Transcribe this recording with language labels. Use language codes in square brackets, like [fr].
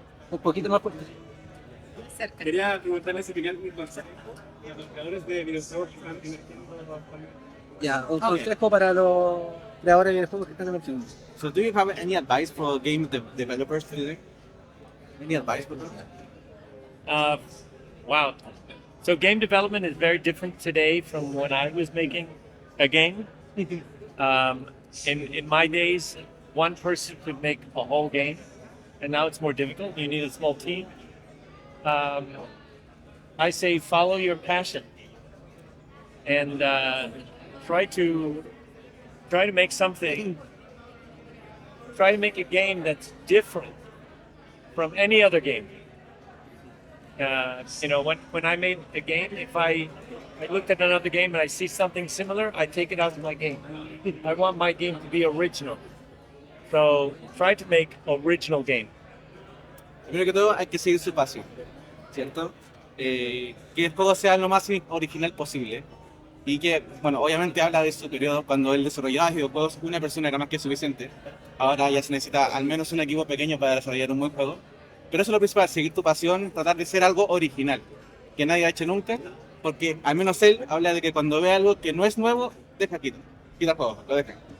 [es] Un poquito más fuerte. Quería preguntarle si tenían algún consejo a los creadores de videojuegos que están emergiendo actualmente. Ya, un consejo para los creadores de videojuegos que están emergiendo. [en] So, do you have any advice for game developers today? Any advice for them? Wow. So game development is very different today from when I was making a game. In my days, one person could make a whole game, and now it's more difficult. You need a small team. I say follow your passion and try to make something. Try to make a game that's different from any other game. When I made a game, if I looked at another game and I see something similar, I take it out of my game. I want my game to be original. So try to make original game. [es] Primero que todo, hay que seguir su pasión, ¿cierto? Que el juego sea lo más original posible. Y que, bueno, obviamente habla de su periodo cuando él desarrollaba videojuegos, una persona era más que suficiente. Ahora ya se necesita al menos un equipo pequeño para desarrollar un buen juego. Pero eso es lo principal, seguir tu pasión, tratar de ser algo original, que nadie ha hecho nunca, porque al menos él habla de que cuando ve algo que no es nuevo, quita el juego, lo deja.